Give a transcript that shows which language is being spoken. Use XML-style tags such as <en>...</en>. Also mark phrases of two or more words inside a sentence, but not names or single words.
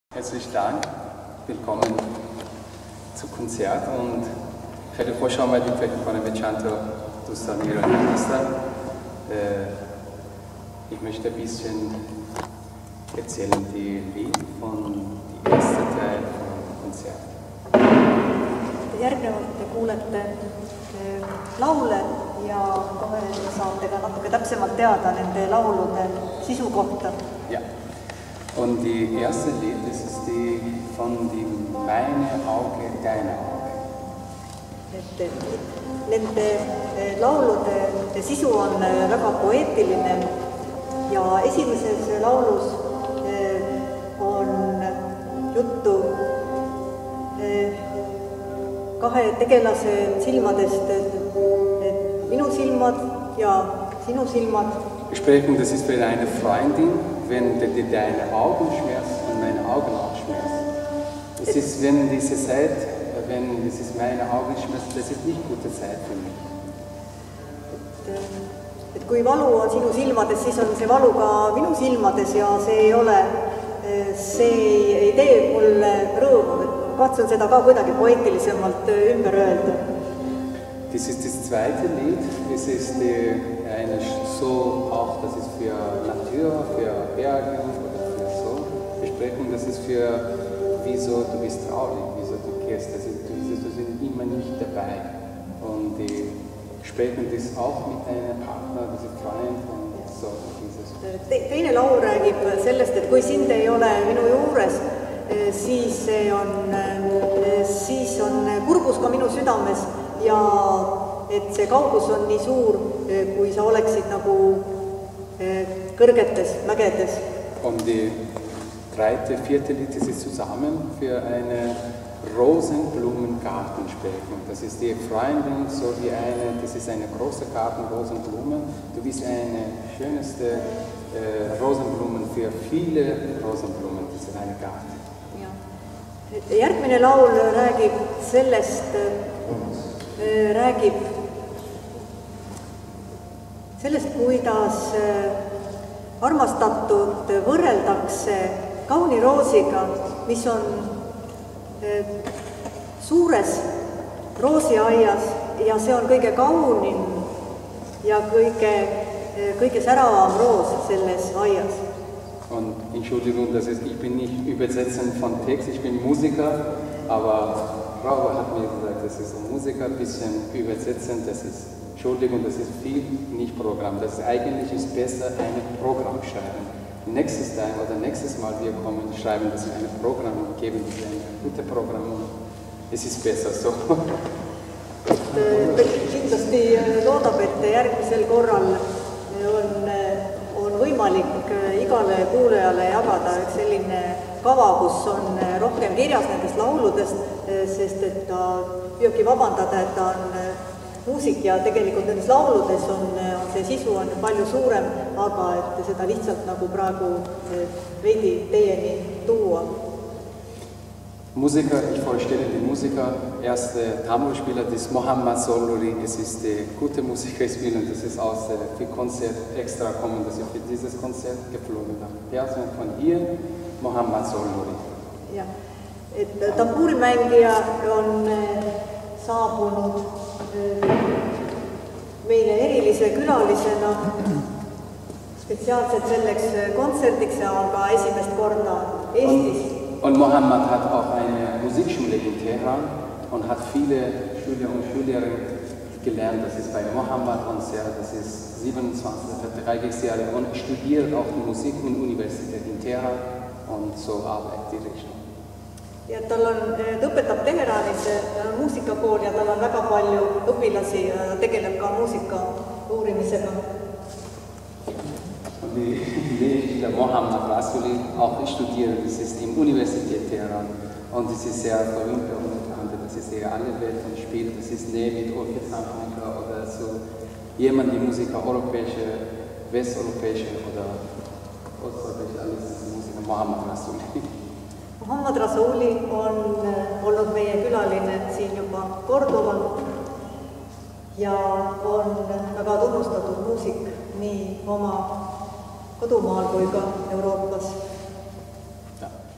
<de>Herzlichen Dank. Willkommen zum Konzert und</de> <fa>خیلی خوش آمدید. فکر می‌کنم به چند تا دوستان ایرانی هستن.</fa> <de>Ich möchte ein bisschen erzählen die Lied von die erste Teil vom Konzert.</de> <et>Järgnevalt te kuulete laule ja kohe saate ka natuke täpsemalt teada nende laulude sisu kohta.</et> <de>Ja. Und die erste Lied, das ist die von die Meine Auge, Deine Auge.</de> <et>Nende laulude sisu on väga poeetiline ja esimeses laulus on juttu kahe tegelase silmadest, minu silmad ja sinu silmad.</et> <de>Wir sprechen, das ist für eine Freundin, wenn deine Augen schmerzen und meine Augen auch schmerzen. Es ist, wenn diese Zeit, wenn es ist meine Augen schmerzen, das ist nicht gute Zeit für mich.</de> <et>Et kui valu on sinu silmades, siis on see valu ka minu silmades ja see ei tee mulle rõõmu. Katsun seda ka kuidagi poeetilisemalt ümber öelda.</et> <de>Das ist das zweite Lied. Das ist eine so auch, das ist für Natur, für Berge oder für so. Wir sprechen, das ist für wieso du bist traurig, wieso du gehst. Das ist, du sind immer nicht dabei. Und die sprechen das auch mit einem Partner, das ist Freund und so.</de> <et>Teine laul räägib sellest, et kui sind ei ole minu juures, siis on kurbus ka minu südames ja et see kaugus on nii suur, kui sa oleksid nagu kõrgetes mägedes.</et> <de>Und die vierte Lied, das ist zusammen für eine Rosenblumengarten sprechen. Das ist die Freundin, so wie das ist eine große Garten, Rosenblumen. Du bist eine schönste Rosenblumen für viele Rosenblumen, das ist eine Garten.</de> <et>Järgmine laul räägib sellest, kuidas armastatud võrreldakse kauni roosiga, mis on suures roosiaias ja see on kõige kaunim ja kõige säravam roos selles aias.</et> <de>Und Entschuldigung, ich bin nicht Übersetzer von Text, ich bin Musiker, aber Frau hat mir gesagt, das ist ein Musiker, ein bisschen übersetzen, das ist, Entschuldigung, das ist viel nicht Programm. Das ist eigentlich besser ein Programm schreiben. Nächstes Mal wir kommen, schreiben das in ein Programm und geben das ein gutes Programm. Es ist besser so.</de> <et>Kindlasti loodab, et järgmisel korral on võimalik igale kuulajale jagada üks selline kava, kus on rohkem kirjas nendest lauludest, sest et ta püüabki vabandada, et ta on muusik ja tegelikult nendes lauludes on see sisu on palju suurem, aga et seda lihtsalt nagu praegu veidi teieni tuua.</et> <de>Musiker, ich vorstelle die Musiker, erste Tambourspieler, das ist Mohammad Zolluri, es ist der gute Musiker spielen, das ist aus für Konzert extra kommen, das ist für dieses Konzert geflogen nach Persien von hier, Mohammad Zolluri.</de> <et>Ja, et tambuurimängija on saabunud meile erilise külalisena spetsiaalselt selleks kontserdiks, aga esimest korda Eestis.</et> <de>Und Mohammad hat auch eine Musikschule in Teheran und hat viele Schüler und Schülerinnen gelernt. Das ist bei Mohammad Konzert, das ist 30 Jahre und studiert auch die Musik in der Universität in Teheran und so arbeitet die Richtung.</de> <et>Ja ta õpetab Teheranis, tal on muusikakool ja tal on väga palju õpilasi ja tegeleb ka muusika uurimisega.</et> <de>Der Mohammad Rasuli auch studiert, das ist die Universität Teheran und das ist sehr berühmt und bekannt, das ist sehr alle Welt und spielt, das ist mit Orchestermusiker oder so jemand, die Musiker europäische, westeuropäische oder osteuropäische, alles ist Musiker, Mohammad Rasuli.</de> <et>Mohammad Rasuli on olnud meie külaline siin juba korduvalt ja on väga tunnustatud muusik nii oma kodumaal kui ka Euroopas.</et>